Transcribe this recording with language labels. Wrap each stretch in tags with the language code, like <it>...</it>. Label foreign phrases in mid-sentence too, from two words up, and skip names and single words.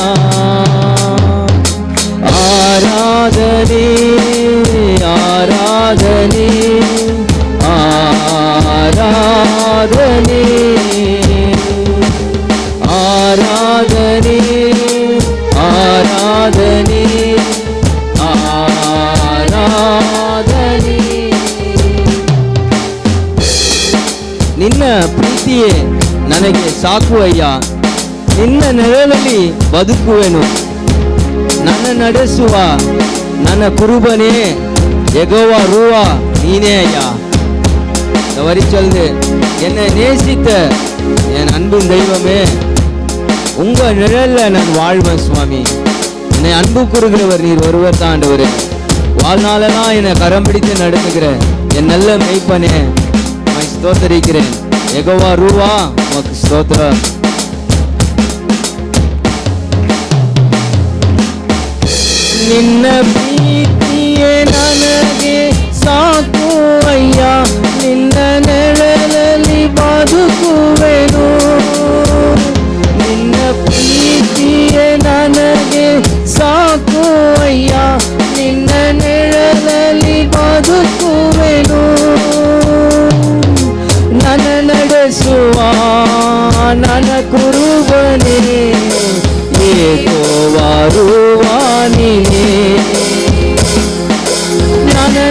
<kn>ಆರಾಧನೆ ಆರಾಧನೆ ಆರಾಧನೆ ಆರಾಧನೆ ಆರಾಧನೆ ಆರಾಧನೆ. ನಿನ್ನ ಪ್ರೀತಿಯೇ ನನಗೆ ಸಾಕು ಅಯ್ಯ, ನಿನ್ನ ನೆರಳಲ್ಲಿ ಬದುಕುವೆನು. ನನ್ನ ನಡೆಸುವ ನನ್ನ ಕುರುಬನೇ யெகோவா ரூவா ನೀನೇ ಅಯ್ಯ.</kn> <ta>இந்த வரி சொல்லுது, என்னை நேசித்த என் அன்பின் தெய்வமே, உங்க நிழல்ல நான் வாழ்வேன் சுவாமி. என்னை அன்பு கூறுகிறவர் நீர் ஒருவர் தான் ஆண்டவரே. வாழ்நாளெல்லாம் என்னை கரம் பிடித்து நடத்துகிற என் நல்ல மெய்ப்பனே உம்மை ஸ்தோத்திரிக்கிறேன். யெகோவா ரூவா உமக்கு ஸ்தோத்திரம்.</ta> <kn>ನಿನ್ನ ಪ್ರೀತಿಯೇ ನನಗೆ ಸಾಕು ಅಯ್ಯ, ನಿನ್ನ ನೆರಳಲ್ಲಿ ಬದುಕುವೆನು. ನಿನ್ನ ಪ್ರೀತಿಯೇ ನನಗೆ ಸಾಕು ಅಯ್ಯ, ನಿನ್ನ ನೆರಳಲ್ಲಿ ಬದುಕುವೆನು. ನನ್ನ ನಡೆಸುವ ನನ್ನ ಕುರುಬನೇ யெகோவா ரூவா நீனே. ನನ್ನ</kn>